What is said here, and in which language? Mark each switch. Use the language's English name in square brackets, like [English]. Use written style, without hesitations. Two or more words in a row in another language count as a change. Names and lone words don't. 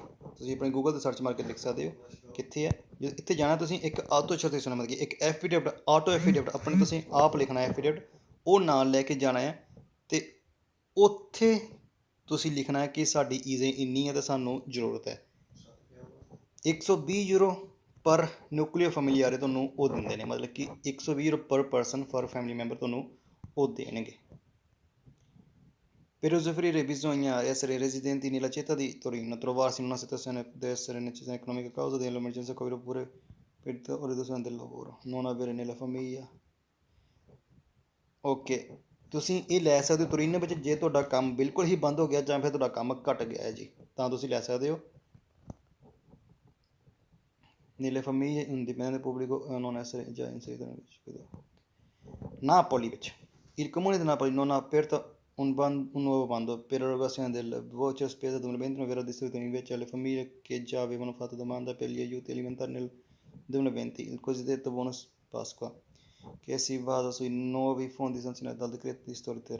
[Punjabi] ਤੁਸੀਂ ਆਪਣੇ ਗੂਗਲ 'ਤੇ ਸਰਚ ਮਾਰ ਕੇ ਲਿਖ ਸਕਦੇ ਹੋ ਕਿੱਥੇ ਹੈ। ਜੇ ਇੱਥੇ ਜਾਣਾ ਤੁਸੀਂ ਇੱਕ ਆਟੋ ਸਰਟੀਫਿਕੇਸ਼ਨ, ਮਤਲਬ ਕਿ ਇੱਕ ਐਫੀਡੇਵਿਟ, [English] auto affidavit [Punjabi] ਆਪਣੇ ਤੁਸੀਂ ਆਪ ਲਿਖਣਾ ਐਫੀਡੇਵਿਟ, ਉਹ ਨਾਲ ਲੈ ਕੇ ਜਾਣਾ ਹੈ ਅਤੇ ਉੱਥੇ ਤੁਸੀਂ ਲਿਖਣਾ ਹੈ ਕਿ ਸਾਡੀ ਈਜ਼ੇ ਇੰਨੀ ਹੈ ਅਤੇ ਸਾਨੂੰ ਜ਼ਰੂਰਤ ਹੈ। 120 ਯੂਰੋ ਪਰ [Italian] nucleo familiare [Punjabi] ਤੁਹਾਨੂੰ ਉਹ ਦਿੰਦੇ ਨੇ, ਮਤਲਬ ਕਿ 120 ਯੂਰੋ [English] per person per family member [Punjabi] ਤੁਹਾਨੂੰ ਉਹ ਦੇਣਗੇ। [Italian] Per usufruire bisogna essere residenti nella città di Torino, trovarsi in una situazione di essere necessità economica a causa dell'emergenza Covid oppure per riduzione del lavoro, non avere nella famiglia। [Punjabi] ਓਕੇ, ਤੁਸੀਂ ਇਹ ਲੈ ਸਕਦੇ ਹੋ ਤੋਰੀਨੋ ਵਿੱਚ, ਜੇ ਤੁਹਾਡਾ ਕੰਮ ਬਿਲਕੁਲ ਹੀ ਬੰਦ ਹੋ ਗਿਆ ਜਾਂ ਫਿਰ ਤੁਹਾਡਾ ਕੰਮ ਘੱਟ ਗਿਆ ਹੈ ਜੀ, ਤਾਂ ਤੁਸੀਂ ਲੈ ਸਕਦੇ ਹੋ। [Italian] nelle famiglie un dipendente pubblico non essere già inserito nel circuito। Napoli ਵਿੱਚ il comune di Napoli non ha aperto un nuovo bando per l'erogazione del voucher spesa 2020, verrà distribuito invece alle famiglie che già avevano fatto domanda per gli aiuti alimentari nel 2020, il cosiddetto bonus Pasqua, che si basa sui nuovi fondi sanzionati dal decreto ristori ter।